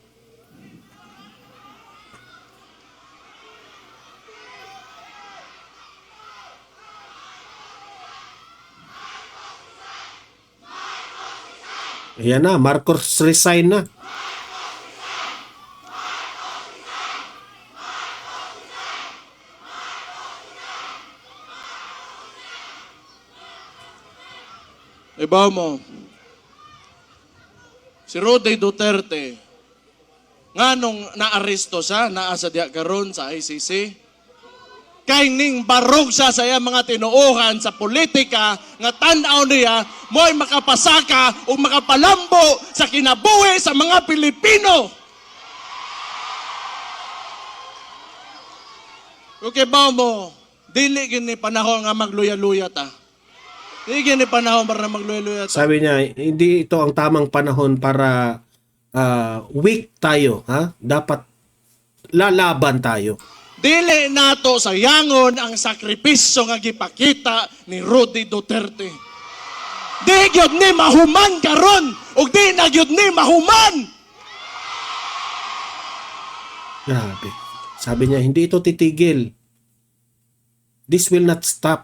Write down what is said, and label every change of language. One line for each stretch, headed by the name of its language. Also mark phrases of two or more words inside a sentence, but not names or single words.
Filipino: Ayan na, Marcos resign na.
Cebuano: Iba mo, si Rody Duterte, nga nung naaresto siya, naasa diya karon sa ICC, kay ning barog siya sa iya mga tinuuhan sa politika, nga tan-aw niya, mo'y makapasaka o makapalambo sa kinabuhi sa mga Pilipino. Okay ba mo, dili gini panahon nga magluya-luya ta. Dili gini panahon para magluya-luya ta.
Filipino: Sabi niya, hindi ito ang tamang panahon para weak tayo. Ha? Dapat lalaban tayo.
Cebuano: Dili nato sayangon ang sakripisyo nga gipakita ni Rody Duterte. Di gyud ni mahuman karon ug di na gyud ni mahuman. Grabe.
Filipino: Sabi niya, hindi ito titigil.
English: This will not stop.